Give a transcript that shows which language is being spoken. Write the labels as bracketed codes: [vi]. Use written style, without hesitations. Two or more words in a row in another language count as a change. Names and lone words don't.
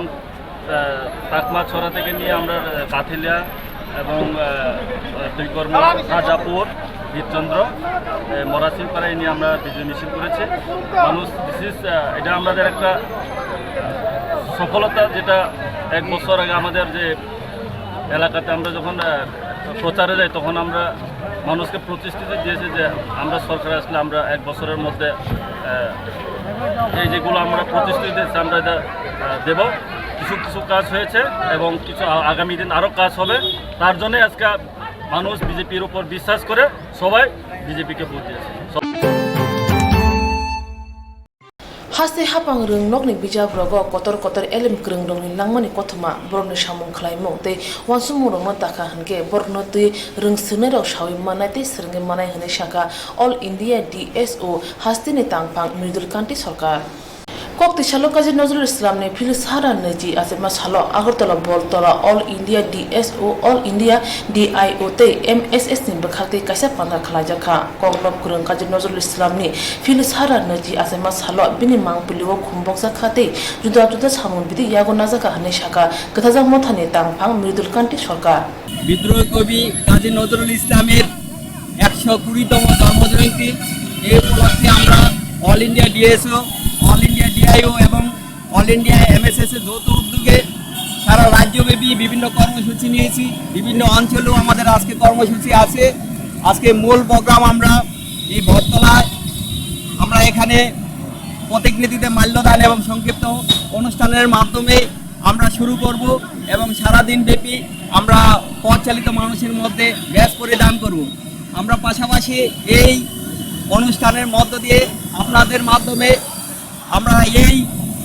[bn] টাকমা ছড়া থেকে নিয়ে আমরা কাথিলিয়া এবং দুইকর্ম রাজাপুর বীরচন্দ্র মরাসিংপাড়ায় নিয়ে আমরা বিজয় মিছিল করেছি মানুষ এটা আমাদের একটা সফলতা যেটা 1 বছর আগে আমাদের যে এলাকাতে আমরা যখন প্রচারে যাই তখন আমরা মানুষকে প্রতিশ্রুতি দিয়েছি যে আমরা সরকার আসলে আমরা 1 বছরের মধ্যে এই যেগুলো আমরা প্রতিশ্রুতি দিয়েছি আমরা এটা দেব কিছু কাজ হয়েছে এবং কিছু আগামী দিন আরও কাজ হবে তার জন্য আজকে মানুষ বিজেপির উপর বিশ্বাস করে সবাই বিজেপিকে ভোট দিয়েছে [trp] हासे हापांग रों नकनि बिजाब्रगो कतर कतर एलेम ग्रों रोंनि लांमानि कथमा बरनो सामुं खलायमु ते वानसुमु रोंनो दाखा हनगे बरनो तै रोंसोने रौ सावि मानाय ते सरंगे मानाय हने शाखा ऑल इंडिया डीएसओ हास्तिनि तांगपांग मृदुल कान्ति सरकार कक्ति सालो काजी नजरुल इस्लाम ने फिल सारा नजी आसेमा सालो आगरतला बलतला ऑल इंडिया डीएसओ ऑल इंडिया डीआईओ ते एमएसएस नि बखाते कासा पांगा खलाजाखा कंगलब गुरं काजी नजरुल इस्लाम नि फिल सारा नजी आसेमा सालो बिनि मांगपुलिओ खुमबक जाखाते जुदा जुदा सामुन बिदि यागो नाजाका हने शाखा गथाजा मथाने तांगफां मृदुल कान्ति सरकार [bn] বিদ্রোহী কবি কাজী নজরুল ইসলামের 120তম জন্মজয়ন্তী এই উপলক্ষে আমরা অল ইন্ডিয়া ডিএসও অল ইন্ডিয়া ডিআইও এবং অল ইন্ডিয়া এমএসএস এর যৌথ উদ্যোগে সারা রাজ্যব্যাপী বিভিন্ন কর্মসূচি নিয়েছি বিভিন্ন অঞ্চলেও আমাদের আজকে কর্মসূচি আছে আজকে মূল প্রোগ্রাম আমরা এই বটতলায় আমরা এখানে প্রতিনিধিদের মাল্যদান এবং সংক্ষিপ্ত অনুষ্ঠানের মাধ্যমে আমরা শুরু করব এবং সারা দিন ব্যাপী আমরা পথ চালিত মানুষের মধ্যে গ্যাস পরিধান করব আমরা পাশাপাশি এই অনুষ্ঠানের মধ্য দিয়ে আপনাদের মাধ্যমে আমরা এই